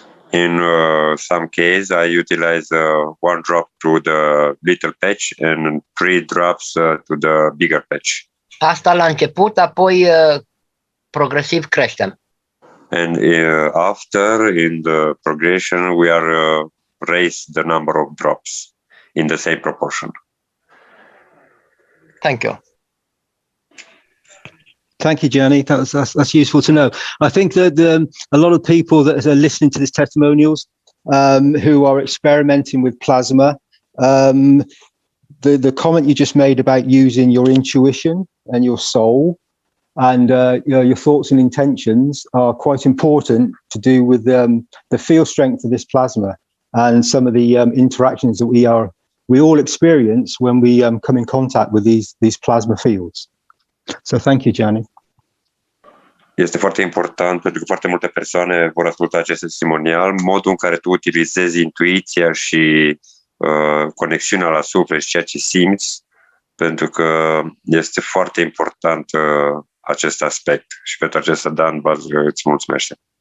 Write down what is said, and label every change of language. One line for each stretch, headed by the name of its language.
English: In some cases, I utilize 1 drop to the little patch and 3 drops to the bigger patch.
Romanian: Asta la început, apoi progresiv creștem.
English: And after, in the progression, we are raise the number of drops in the same proportion. Thank you. Thank you, Gianni. That's useful to know. I think that a lot of people that are listening to this testimonials who are experimenting with plasma, the comment you just made about using your intuition and your soul and your thoughts and intentions are quite important to do with the field strength of this plasma and some of the interactions that we all experience when we come in contact with these plasma fields. So thank you, Gianni.
Romanian: Este foarte important pentru că foarte multe persoane vor asculta acest testimonial, modul în care tu utilizezi intuiția și conexiunea la suflet și ceea ce simți, pentru că este foarte important acest aspect și pentru acesta Dan îți mulțumește.